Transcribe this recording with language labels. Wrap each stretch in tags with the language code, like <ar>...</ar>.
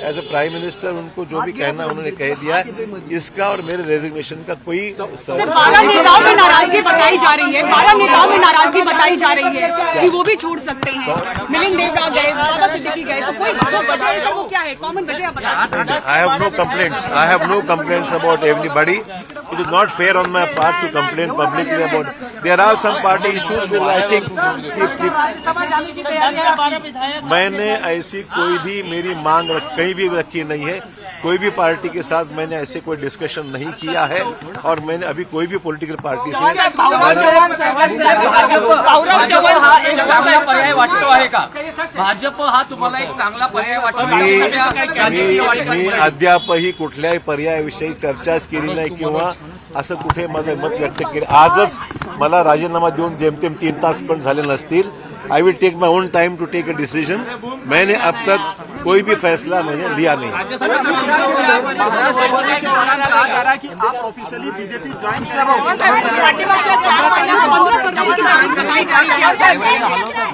<hi>As a prime minister उनको जो भी कहना उन्होंने कह दिया. इसका और मेरे रेजिग्नेशन का कोई 12 नेताओं में नाराजगी बताई जा रही है. 12 नेताओं में नाराजगी बताई जा रही है कि वो भी छोड़ सकते हैं. मिलिंद देवरा गए, बाबा सिद्दीकी गए, तो कोई जो वजह है वो क्या है? कॉमन वजह आप बता सकते हैं?</hi> <en>I have no complaints about everybody. It is not fair on my part to complain publicly about. There are some party issues where I think</en> <hi>मैंने ऐसी कोई भी मेरी मांग कहीं भी रखी नहीं है. कोई भी पार्टी के साथ मैंने ऐसे कोई डिस्कशन नहीं किया है और मैंने अभी कोई भी पॉलिटिकल पार्टी से</hi> <mr>भाजप हा तुम्हाला एक चांगला पर्याय वाटतो? मी अद्यापही कुठल्याही पर्यायाविषयी चर्चाच केली नाही किंवा असं कुठे माझं मत व्यक्त केलं. आजच मला राजीनामा देऊन जेमतेम 3 तास पण झाले नसतील.</mr> <en>I will take my own time to take a decision.</en> <hi>मैंने अब तक कोई भी फैसला मैंने लिया नहीं। आप ऑफिशियली बीजेपी ज्वाइन</hi>